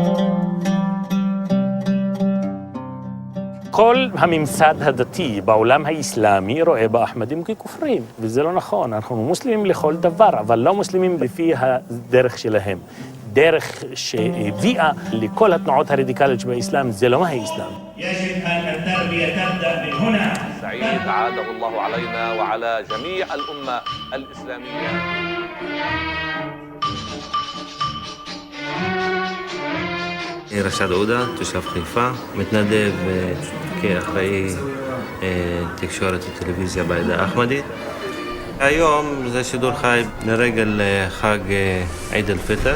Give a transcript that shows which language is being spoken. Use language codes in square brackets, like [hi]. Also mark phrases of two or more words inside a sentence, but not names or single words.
[he] כל הממסד הדתי בעולם האסלאמי רואה באחמדים ככופרים, וזה לא נכון. אנחנו מוסלמים לכל דבר, אבל לא מוסלמים לפי הדרך שלהם. דרך שהביאה לכל התנועות הרדיקליות שבאסלאם, זה לא מהאסלאם. [ar] يجب أن التربية تبدأ من هنا. سعيد عاده الله علينا وعلى جميع الأمة الإسلامية. [he] רשד עודה, תושב חיפה, מתנדב כאחראי תקשורת וטלוויזיה בעדה האחמדית. היום זה שידור חי לרגל חג עיד אל-פיטר.